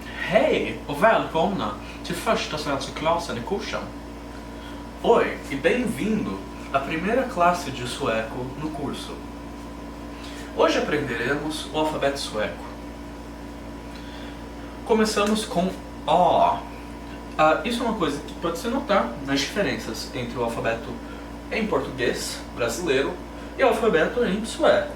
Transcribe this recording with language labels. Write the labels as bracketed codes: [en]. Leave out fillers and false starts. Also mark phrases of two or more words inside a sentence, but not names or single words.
[sv] Hej och välkomna till första svenska klassen i kursen. [pt] Oi e bem-vindo à primeira classe de sueco no curso. Hoje aprenderemos o alfabeto sueco. Começamos com O. Isso é uma coisa que pode se notar nas diferenças entre o alfabeto em português brasileiro e o alfabeto em sueco.